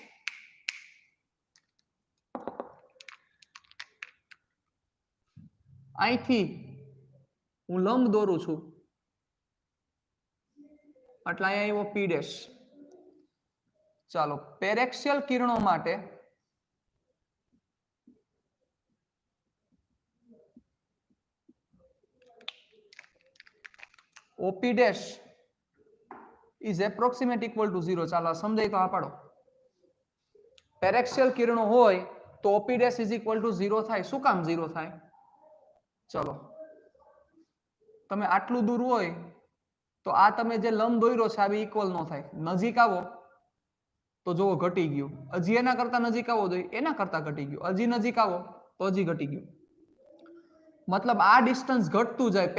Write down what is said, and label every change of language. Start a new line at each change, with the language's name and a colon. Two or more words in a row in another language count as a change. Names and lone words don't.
Gujarati: અહીંથી હું લંબ દોરું છું એટલે અહીંયા આવ્યો P ડેશ. ચાલો પેરેક્સિયલ કિરણો માટે OP ડેશ
English: is approximate equal to 0.
Gujarati: ચાલો સમજાય તો આ પાડો. પેરેક્સિયલ કિરણો હોય તો OP ડેશ
English: is equal to 0
Gujarati: થાય. શું કામ 0 થાય? ચલો તમે આટલું દૂર હોય તો આ તમે જે લંબ દોર્યો છે આ ઇક્વલ નો થાય. નજીક આવો તો જોવો ઘટી ગયું. હજી એના કરતા નજીક આવો તો એના કરતા ઘટી ગયું. હજી નજીક આવો તો હજી ઘટી ગયું. મતલબ આ ડિસ્ટન્સ ઘટતું જાય.